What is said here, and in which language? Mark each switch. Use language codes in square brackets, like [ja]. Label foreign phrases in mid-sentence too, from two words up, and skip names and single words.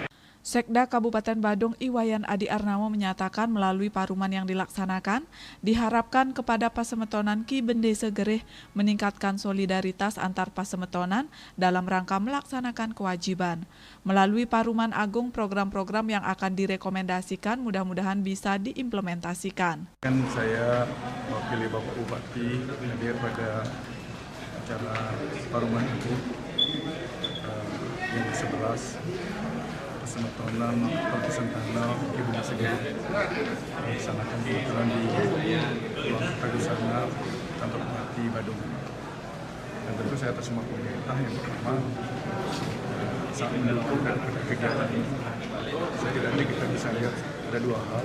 [id] Sekda Kabupaten Badung Iwayan Adi Arnamo menyatakan melalui paruman yang dilaksanakan, diharapkan kepada Pasemetonan Ki Bendesa Gereh meningkatkan solidaritas antar Pasemetonan dalam rangka melaksanakan kewajiban. Melalui Paruman Agung, program-program yang akan direkomendasikan mudah-mudahan bisa diimplementasikan. Saya mewakili Bapak Bupati hadir pada acara Paruman Agung yang ke-11. Pasemetonan Prati Sentana Ki Bendesa Gereh dilaksanakan kebetulan di Pulau Tagusana, kantor Bupati Badung. Dan tentu saya atas semua pemerintah yang pertama saat mendukung kegiatan ini. Setidaknya kita bisa lihat ada dua hal.